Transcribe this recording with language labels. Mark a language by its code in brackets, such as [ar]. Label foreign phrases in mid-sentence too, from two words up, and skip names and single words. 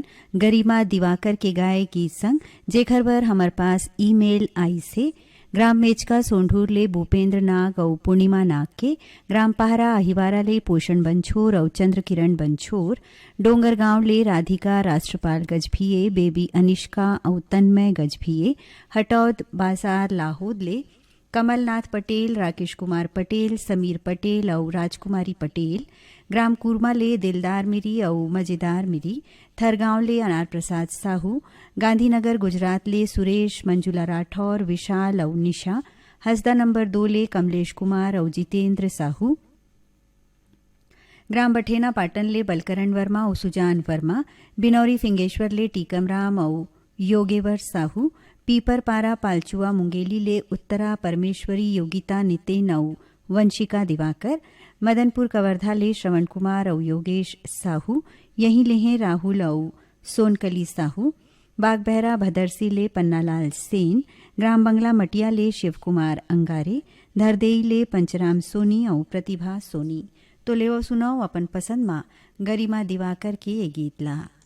[hne] गरिमा दिवाकर के गाए गीत संग जेखर बर हमार पास ईमेल आई से ग्राम मेचका सोंढूर ले भूपेंद्र नाग और पूर्णिमा नाग के, ग्राम पहरा अहिवारा ले पोषण बंछोर और चंद्र किरण बंछोर, डोंगर गांव ले राधिका राष्ट्रपाल गजभिये, बेबी अनिष्का और तन्मय गजभिये, हटौद बाजार लाहौद ले कमलनाथ पटेल, राकेश कुमार पटेल, समीर पटेल और राजकुमारी पटेल, ग्राम कुरमा ले दिलदार मिरी और मजेदार मिरी, थरगांव ले अनार प्रसाद साहू, गांधीनगर गुजरात ले सुरेश, मंजुला राठौर, विशाल और निशा, हसदा नंबर 2 ले कमलेश कुमार और जितेंद्र साहू, ग्राम बठेना पाटन ले बलकरण वर्मा और सुजान वर्मा, बिनौरी फिंगेश्वर ले टीकम राम और योगेवर साहू, पीपर पारा पालचुआ मुंगेली ले उत्तरा परमेश्वरी योगिता नितिन और वंशिका दिवाकर, मदनपुर कवर्धा ले श्रवण कुमार और योगेश साहू, यहीं लेहें राहुल और सोनकली साहू, बागबहरा भदरसी ले पन्नालाल सेन, ग्राम बंगला मटिया ले शिव कुमार अंगारे, धरदेई ले पंचराम सोनी और प्रतिभा सोनी। तो ले सुनाओ अपन पसंद माँ गरिमा दिवाकर के ये गीत ला।